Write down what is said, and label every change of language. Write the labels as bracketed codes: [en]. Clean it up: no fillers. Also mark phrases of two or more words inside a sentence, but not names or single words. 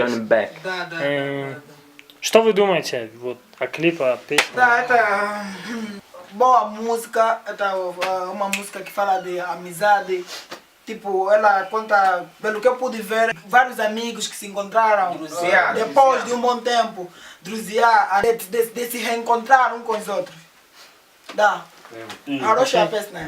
[ru] Johnny Beck. Да. Что вы думаете вот о клипе, о песне? Да, это [pt] boa música, это uma música que fala de amizade. Tipo, ela conta, pelo que eu pude ver, vários amigos que se encontraram depois de um bom tempo, de se reencontrar um com os outros. Dá. Arocha a peça,